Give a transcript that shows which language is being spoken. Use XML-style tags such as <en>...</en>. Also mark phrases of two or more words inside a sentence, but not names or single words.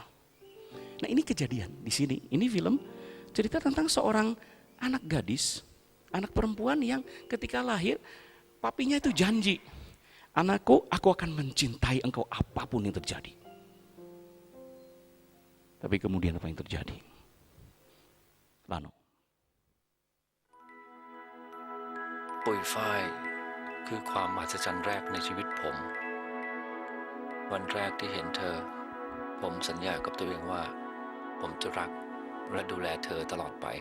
<id>Nah ini kejadian di sini. Ini film cerita tentang seorang anak gadis, anak perempuan yang ketika lahir papinya itu janji, anakku, aku akan mencintai engkau apapun yang terjadi. Tapi kemudian apa yang terjadi? Lano.</id> <th>ปุยฝ้ายคือความมหัศจรรย์แรกในชีวิตผม วันแรกที่เห็นเธอ ผมสัญญากับตัวเองว่า ผมจะรักและดูแลเธอตลอดไป</th>